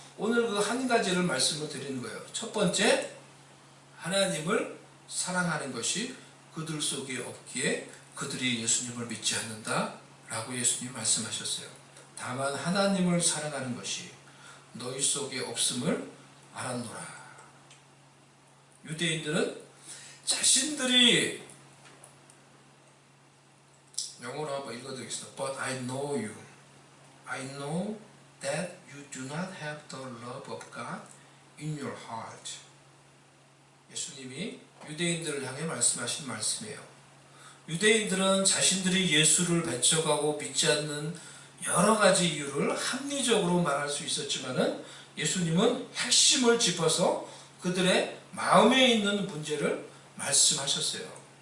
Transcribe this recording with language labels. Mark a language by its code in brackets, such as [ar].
[ko] 오늘 그 한 가지를 말씀을 드리는 거예요. 첫 번째, 하나님을 사랑하는 것이 그들 속에 없기에 그들이 예수님을 믿지 않는다 라고 예수님 말씀하셨어요. 다만 하나님을 사랑하는 것이 너희 속에 없음을 알았노라. 유대인들은 자신들이, 영어로 한번 읽어드리겠습니다. [en] But I know you. I know that you do not have the love of God in your heart. [ko] 예수님이 유대인들을 향해 말씀하신 말씀이에요. 유대인들은 자신들이 예수를 배척하고 믿지 않는 여러 가지 이유를 합리적으로 말할 수 있었지만은 예수님은 핵심을 짚어서 그들의 마음에 있는 문제를 말씀하셨어요.